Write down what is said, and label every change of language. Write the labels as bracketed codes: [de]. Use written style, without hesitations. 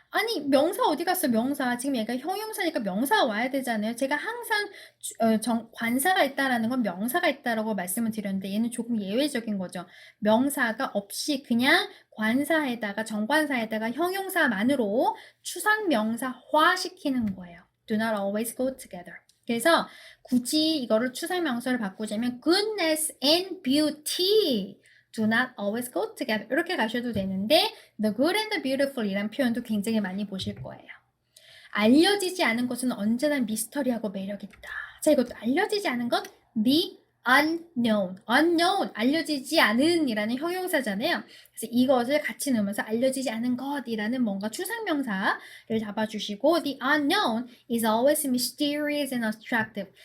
[ko] 아니 명사 어디 갔어 명사. 지금 얘가 형용사니까 명사가 와야 되잖아요. 제가 항상 관사가 있다라는 건 명사가 있다라고 말씀을 드렸는데 얘는 조금 예외적인 거죠. 명사가 없이 관사에다가 정관사에다가 형용사만으로 추상명사화 시키는 거예요. [en] Do not always go together. [ko] 그래서 굳이 이거를 추상명사를 바꾸자면 [en] goodness and beauty do not always go together. [ko] 이렇게 가셔도 되는데 [en] the good and the beautiful [ko] 이란 표현도 굉장히 많이 보실 거예요. 알려지지 않은 것은 언제나 미스터리하고 매력있다. 자, 이것도 알려지지 않은 것 the unknown. unknown, 알려지지 않은 이라는 형용사잖아요. 그래서 이것을 같이 넣으면서 알려지지 않은 것이라는 뭔가 추상명사를 잡아주시고 [en] the unknown is always mysterious and attractive.